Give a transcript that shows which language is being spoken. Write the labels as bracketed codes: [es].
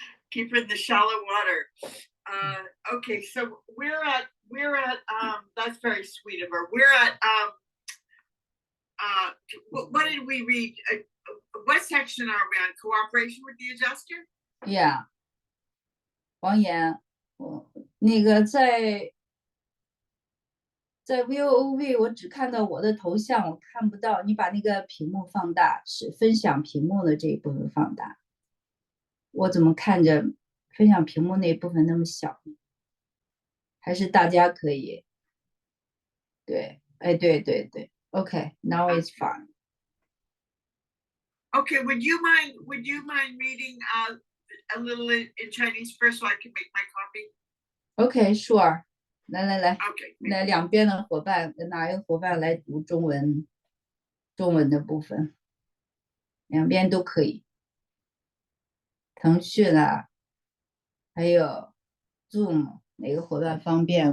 [en] Keep her in the shallow water. Okay, so we're at that's very sweet of her. We're at what did we read? What section are we on? Cooperation with the adjuster? Yeah. [zh] 王岩，那个在 VOV 我只看到我的头像，我看不到。你把那个屏幕放大，是分享屏幕的这一部分放大。我怎么看着分享屏幕那一部分那么小？还是大家可以？对，哎，对。 [en] Okay, now it's fine. Okay, would you mind reading a little in Chinese first so I can make my copy? Okay, sure. [zh] 来 [en] Okay. [zh] 来两边的伙伴，哪一个伙伴来读中文的部分？两边都可以。腾讯啊，还有 Zoom， 哪个伙伴方便？